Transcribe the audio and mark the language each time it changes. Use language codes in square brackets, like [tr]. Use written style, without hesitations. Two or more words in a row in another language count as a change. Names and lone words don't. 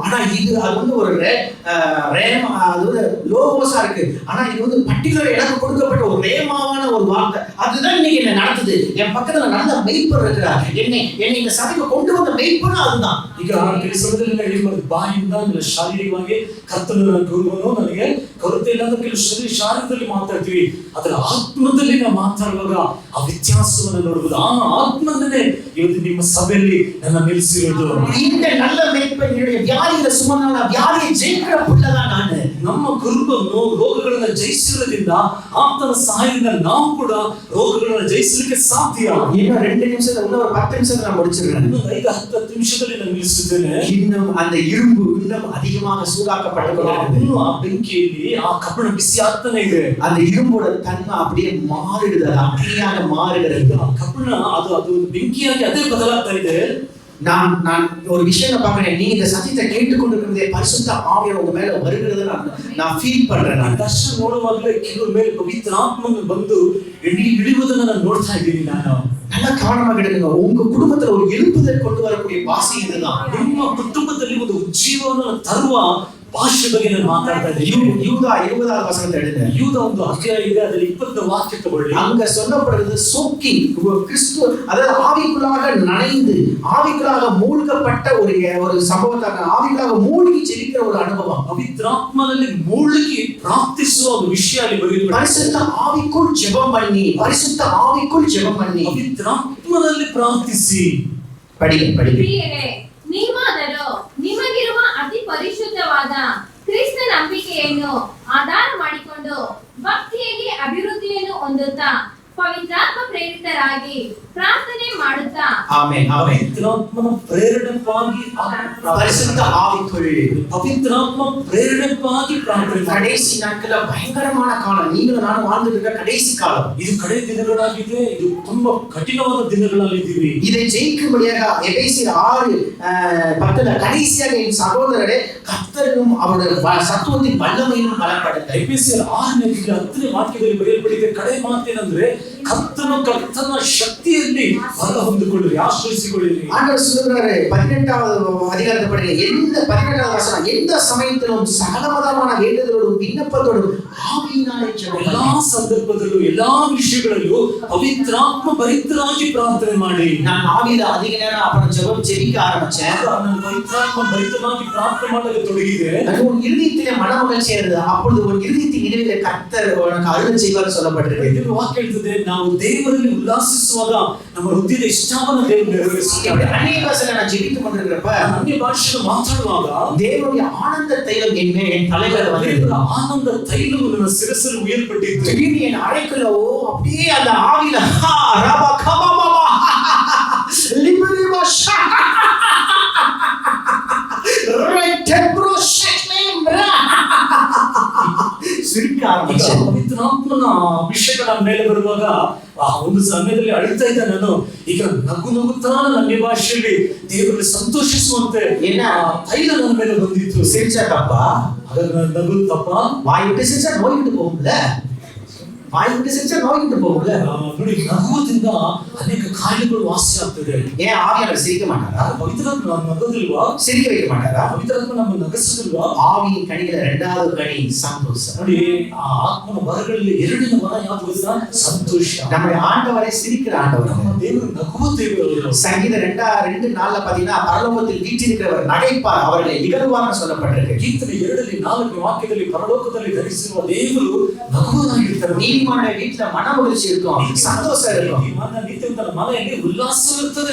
[ta] ஆனா இது அது வந்து ஒரு ரேமா, அது வந்து லோகோஸா இருக்கு. ஆனா இது வந்து பர்டிகுலர் எனக்கு கொடுக்கப்பட்ட ஒரு ரேமாவான ஒரு வார்த்தை அதுதான் இன்னைக்கு என்ன நடத்துது. என் பக்கத்துல நல்ல மெய்ப்பர் இருக்கிறார். என்னை இந்த சபைக்கு கொண்டு வந்த மெய்ப்பரும் அதுதான். [kn] ಈಗ ಕೆಲವು ಸಮಯದಲ್ಲಿ ಹೇಳಿ ಮಾಡಿದ ಬಾಯಿಂದ ಅಂದ್ರೆ ಶಾರೀರಿಕವಾಗಿ ಕರ್ತನ ಗುರುವನ್ನು ನನಗೆ ಕೊರತೆ ಇಲ್ಲ ಅಂದ್ರೆ ಕೆಲವು ಶಾರೀರದಲ್ಲಿ ಮಾತಾಡ್ತೀವಿ, ಅದರ ಆತ್ಮದಲ್ಲಿ ನಾವು ಮಾತಾಡುವಾಗ ಆ ವ್ಯತ್ಯಾಸವನ್ನು ನೋಡಬಹುದು. ಆ ಆತ್ಮನೇ ಇವತ್ತು ನಿಮ್ಮ ಸಭೆಯಲ್ಲಿ ನನ್ನ ನಿಲ್ಲಿಸಿರೋದು. [ta] இந்த நல்ல மெய்ப்பர் என்னுடைய வியாதியை சுமந்தான வியாதியை ஜெயிக்கிற புள்ளதான் ನಾನು. [kn] ನಮ್ಮ ಕುರುಬನ್ನು ರೋಗಗಳನ್ನ ಜಯಿಸಿರೋದ್ರಿಂದ ಆತನ ಸಹಾಯದಿಂದ ನಾವು ಕೂಡ ರೋಗಗಳನ್ನ ಜಯಿಸಲಿಕ್ಕೆ ಸಾಧ್ಯ. [ta] இன்னும் 2 நிமிஷத்துல இன்னும் ஒரு 10 நிமிஷத்துல நான் முடிச்சிடுறேன். [kn] ಇನ್ನೊಂದು 5-10 ನಿಮಿಷದಲ್ಲಿ ನಾನು ನಿಲ್ಲಿಸುತ್ತೇನೆ. [ta] இன்னும் அந்த இரும்பு இன்னும் அதிகமாக சூடாக்கப்பட்டு [kn] ಆ ಬೆಂಕಿಯಲ್ಲಿ ಆ ಕಬ್ಬಣ ಬಿಸಿ ಆಗ್ತಾನೆ ಇದೆ. [ta] அந்த இரும்போட தன்மை அப்படியே மாறிடுது, அது அப்படியாக மாறுகிறது. [kn] ಆ ಕಬ್ಬಣ ಅದು ಬೆಂಕಿಯಾಗಿ ಅದೇ ಬದಲಾಗ್ತಾ ಇದೆ. [ta] நான் ஒரு விஷயம் பார்க்கிறேன். நீங்க இந்த சத்தியத்தை கேட்டுக்கொண்டிருக்கிறதே பரிசுத்த ஆவியானவர் உங்க மேல வருகிறது நான் ஃபீல் பண்றேன். நான் [kn] ದರ್ಶನ ನೋಡುವಾಗಲೇ ಕೆಲವು ಮೇಲೆ ಪವಿತ್ರ ಆತ್ಮನು ಬಂದು ಇಳಿಯುವುದನ್ನು ನಾನು ನೋಡ್ತಾ ಇದ್ದೀನಿ. ನಾನು [ta] நல்லா கவனமா கேளுங்க. உங்க குடும்பத்துல ஒரு எழுப்புதல் கொண்டு வரக்கூடிய வாசி இதுதான். [kn] ನಿಮ್ಮ ಕುಟುಂಬದಲ್ಲಿ ಒಂದು ಉಜ್ಜೀವನ ತರುವ ಭಾಷೆ ಬಗ್ಗೆ ನಾನು ಮಾತಾಡ್ತಾ ಇದ್ದೀನಿ. [ta] யூதா 20வது வசனத்தை எடுங்க. [kn] ಯೂದ ಒಂದು ಅಧ್ಯಾಯ ಇದೆ, ಅದರಲ್ಲಿ 20 ವಾಕ್ಯ ತಗೊಳ್ಳಿ. [ta] அங்க சொல்லப்படுறது சோக்கி கிறிஸ்து, அதாவது ஆவிக்குள்ளாக நனைந்து ஆவிக்குள்ளாக மூழ்கப்பட்ட ஒரு சம்பவத்தை, ஆவிக்குள்ளாக மூழ்கி ஜெபிக்கிற ஒரு அனுபவம். [kn] ಪವಿತ್ರಾತ್ಮನಲ್ಲಿ ಮೂழ்கி ಪ್ರಾರ್ಥಿಸುವ ಒಂದು ವಿಷಯ ಅಲ್ಲಿ ಬರೆಯಲ್ಪಟ್ಟಿದೆ. [ta] பரிசுத்த ஆவிக்குள் ஜெபம் பண்ணி, பரிசுத்த ஆவிக்குள் ஜெபம் பண்ணி [kn] ಪವಿತ್ರಾತ್ಮನಲ್ಲಿ ಪ್ರಾರ್ಥಿಸಿ. [ta] படிங்க. [kn] ಪ್ರಿಯರೇ, ನೀವಾದರೂ ನಿಮಗಿರುವ ಅತಿ ಪರಿಶುದ್ಧವಾದ ಕ್ರಿಸ್ತ ನಂಬಿಕೆಯನ್ನು ಆಧಾರ ಮಾಡಿಕೊಂಡು ಭಕ್ತಿಯಲ್ಲಿ ಅಭಿವೃದ್ಧಿಯನ್ನು ಹೊಂದುತ್ತಾ ಪವಿತ್ರಾತ್ಮ ಪ್ರೇರಿತರಾಗಿ ಪ್ರಾರ್ಥನೆ ಮಾಡುತ್ತಾ [ta] ஆமென். [kn] ಪವಿತ್ರಾತ್ಮನ ಪ್ರೇರಣೆಗಾಗಿ [ta] பரிசுத்த ஆவிக்குள் [kn] ಪವಿತ್ರಾತ್ಮ ಪ್ರೇರಣೆಗಾಗಿ ಪ್ರಾರ್ಥನೆ. [ta] கடைசி நாட்கள பயங்கரமான காலம். நீங்களும் நானும் வாழ்ந்துட்டு இருக்க கடைசி காலம். [kn] ಇದು ಕಡೆ ದಿನಗಳಾಗಿದೆ. ಇದು ತುಂಬಾ ಕಠಿಣವಾದ ದಿನಗಳಲ್ಲಿದ್ದೀವಿ. [ta] இதை ஜெயிக்கும்படியாக எபேசியர் 6:10 கடைசியாக என் சகோதரரே கர்த்தரும் அவருடைய சத்துவத்தின் வல்லமையிலும் பலப்படுங்கள். [kn] ಎಫೆಸಿಯರ್ 6:10 ವಾಕ್ಯದಲ್ಲಿ ಬರೆಯಲ್ಪಟ್ಟಿದೆ. ಕಡೆ ಮಾತೇನೆಂದ್ರೆ ಕರ್ತನ ಶಕ್ತಿಯಲ್ಲಿ ಬಲ ಹೊಂದಿಕೊಳ್ಳಿರಿ, ಆಶ್ರಯಿಸಿಕೊಳ್ಳಿರಿ. [ta] ஆண்டவர் சொல்றாரு 18வது அதிகாரத்தை படிங்க. 18வது வசனம், எந்த சமயத்திலும் சகலவிதமான வேண்டுதலோடும் விண்ணப்பத்தோடும் ஆவியினாலே ஜெபியுங்கள். [kn] ಎಲ್ಲಾ ಸಂದರ್ಭದಲ್ಲೂ ಎಲ್ಲಾ ವಿಷಯಗಳಲ್ಲೂ ಪವಿತ್ರಾತ್ಮ ಭರಿತರಾಗಿ ಪ್ರಾರ್ಥನೆ ಮಾಡಿ. [ta] நான் ஆவியில அதிக நேரம் அப்புறம் ஜெபிக்க ஆரம்பிச்சேன். [kn] ನಾನು ಪವಿತ್ರಾತ್ಮ ಭರಿತರಾಗಿ ಪ್ರಾರ್ಥನೆ ಮಾಡಲು ತೊಡಗಿದೆ. [ta] அது உன் இருதயத்திலே மனமகிழ்ச்சி இருந்தது. அப்பொழுது உன் இருதயத்தின் நினைவிலே கர்த்தர் உனக்கு அருள் செய்வார் சொல்லப்பட்டிருக்கு. [kn] ಇದು ವಾಕ್ಯ ಹೇಳ್ತದೆ, ನಾವು ದೇವರಲ್ಲಿ ಉಲ್ಲಾಸಿಸುವಾಗ ನಮ್ಮ ಹೃದಯದ ಇಷ್ಟವನ್ನು ದೇವರು ನೆರವೇರಿಸುತ್ತಾರೆ. [ta] அந்நிய பாஷையில நான் ஜெபித்துக் கொண்டிருக்கிறப்ப [kn] ಅನ್ಯ ಭಾಷೆಯನ್ನು ಮಾತಾಡುವಾಗ [ta] தேவனுடைய ஆனந்த தைலம் என் தலையில வந்து [kn] ದೇವರ ಆನಂದ ತೈಲವು ನನ್ನ ಶಿರಸ್ಸಲ್ಲಿ ಉಯರ್ಪಟ್ಟಿತ್ತು. [ta] திடீர்னு என் அறைக்குள்ள அப்படியே அந்த ஆவியில சிரிக்க ஆரம்பிச்சேன். [kn] ಪವಿತ್ರಾತ್ಮನ ಅಭಿಷೇಕ ನನ್ನ ಮೇಲೆ ಬರುವಾಗ ಆ ಒಂದು ಸಮಯದಲ್ಲಿ ಅಳ್ತಾ ಇದ್ದ ನಾನು. ಈಗ ನಗುತ್ತಾ ನನ್ನ ಭಾಷೆಯಲ್ಲಿ ದೇವರಲ್ಲಿ ಸಂತೋಷಿಸುವಂತೆ ತೈಲ ನನ್ನ ಮೇಲೆ ಬಂದಿತ್ತು. [ta] சிரிச்சா தப்பா? [kn] ಅದನ್ನ ನಗುದು ತಪ್ಪ? [ta] வாய் விட்டு சிரிச்சா நோய் விட்டு போகும்ல. வாய் விட்டு சிரிச்சா நோய் விட்டு போகும்ல. [kn] ನೋಡಿ, ನಗುವುದರಿಂದ ಅನೇಕ ಕಾಯಿಲೆಗಳು ವಾಸಿ ಆಗ್ತದೆ. [ta] ஏன் ஆவியானவர் சிரிக்க மாட்டாரா? [kn] ಪವಿತ್ರಾತ್ಮ ನಗೋದಿಲ್ವಾ? [ta] சிரிக்க வைக்க மாட்டாரா? [kn] ಪವಿತ್ರಾತ್ಮ ನಮ್ಮ ನಗಿಸೋದಿಲ್ವಾ? [ta] ஆவியின் கனிಗಳ இரண்டாவது கனி சந்தோஷம். [kn] ನೋಡಿ, ಆ ಆತ್ಮನ ವರಗಳಲ್ಲಿ ಎರಡನೇ ವರ ಯಾವುದು ಗೊತ್ತಾ? ಸಂತೋಷ. [ta] நம்முடைய ஆண்டவரை சிரிக்கிற ஆண்டவர். [kn] ನಮ್ಮ ದೇವರು ನಗುವ ದೇವರು. [ta] சங்கீதம் 2:4 பாத்தீங்கன்னா பரலோகத்தில் வீற்றிருக்கிறவர் நகைப்பார், அவர்களை இகழ்வார்னு சொல்லப்பட்டிருக்கு. [kn] ಕೀರ್ತನೆ 2:4 ವಾಕ್ಯದಲ್ಲಿ ಪರಲೋಕದಲ್ಲಿ ಧರಿಸಿರುವ ದೇವರು ನಗುವನಾಗಿರ್ತಾರೆ. [ta] நீதிமானுடைய வீட்டுல மனமகிழ்ச்சி இருக்கும், சந்தோஷம் இருக்கும். [kn] ನೀತಿವಂತರ ಮನೆಯಲ್ಲಿ ಉಲ್ಲಾಸ ಇರ್ತದೆ.